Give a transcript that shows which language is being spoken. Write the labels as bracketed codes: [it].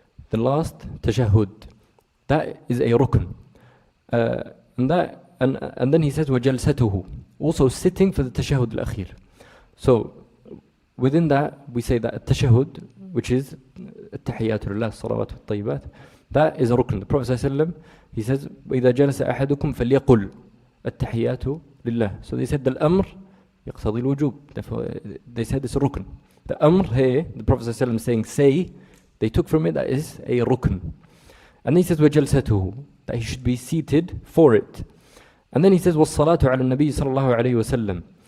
[en] The last tashahud. That is a rukn. And then he says وجلسته. Also sitting for the tashahud al-akhir. So within that we say that tashahud, which is [ar] التحيات لله الصلوات والطيبات, [en] that is a rukn. The Prophet ﷺ, he says [ar] وإذا جلس أحدكم فليقل التحيات لله. [en] So they said the al-amr [ar] يقتضي الوجوب. [en] Therefore they said it's a rukn. The amr here, the Prophet ﷺ saying say, they took from it that is a rukn. And then he says وجلسته, that he should be seated for it. And then he says [ar] وَالصَّلَاةُ عَلَى النَّبِيِّ صَلَى اللَّهُ عَلَيْهِ وَسَلَّمَ.